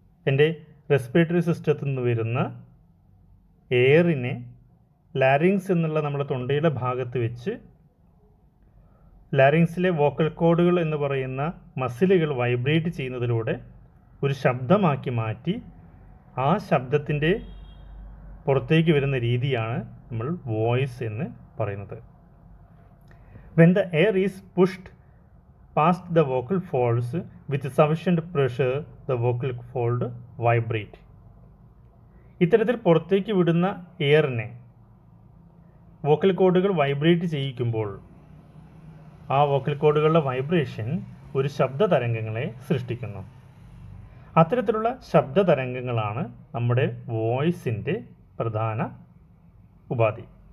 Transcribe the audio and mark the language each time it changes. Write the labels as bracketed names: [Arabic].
[Malayalam] എൻ്റെ റെസ്പിറേറ്ററി സിസ്റ്റത്തിൽ നിന്ന് വരുന്ന എയറിനെ ലാരിങ്സ് എന്നുള്ള നമ്മുടെ തൊണ്ടയുടെ ഭാഗത്ത് വെച്ച് ലാരിങ്സിലെ വോക്കൽ കോഡുകൾ എന്ന് പറയുന്ന മസിലുകൾ വൈബ്രേറ്റ് ചെയ്യുന്നതിലൂടെ ഒരു ശബ്ദമാക്കി മാറ്റി ആ ശബ്ദത്തിൻ്റെ പുറത്തേക്ക് വരുന്ന രീതിയാണ് നമ്മൾ വോയിസ് എന്ന് പറയുന്നത്. [English] When the air is pushed past the vocal folds with sufficient pressure, the vocal fold vibrate. [Malayalam] ഇത്തരത്തിൽ പുറത്തേക്ക് വിടുന്ന എയറിനെ വോക്കൽ കോഡുകൾ വൈബ്രേറ്റ് ചെയ്യിക്കുമ്പോൾ ആ വോക്കൽ കോഡുകളുടെ വൈബ്രേഷൻ ഒരു ശബ്ദ തരംഗങ്ങളെ സൃഷ്ടിക്കുന്നു. അത്തരത്തിലുള്ള ശബ്ദ തരംഗങ്ങളാണ് നമ്മുടെ വോയിസിൻ്റെ പ്രധാന ഉപാധി.